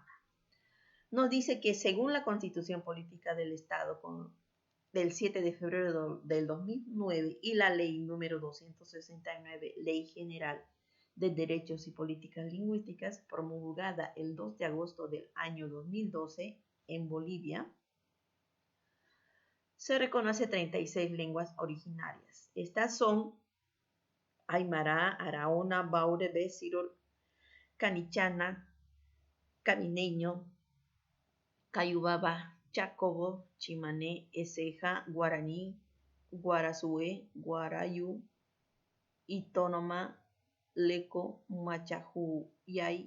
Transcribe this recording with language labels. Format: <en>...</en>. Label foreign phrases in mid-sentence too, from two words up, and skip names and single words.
<es>Nos dice que según la Constitución Política del Estado del 7 de febrero del 2009 y la ley número 269, Ley General de Derechos y Políticas Lingüísticas, promulgada el 2 de agosto del año 2012 en Bolivia, se reconoce 36 lenguas originarias. Estas son aymara, araona, baure, besirol, canichana, camineño, cayubaba, chacobo, chimané, eseja, guaraní, guarazúe, guarayu, itónoma, leco, machajuyay,</es>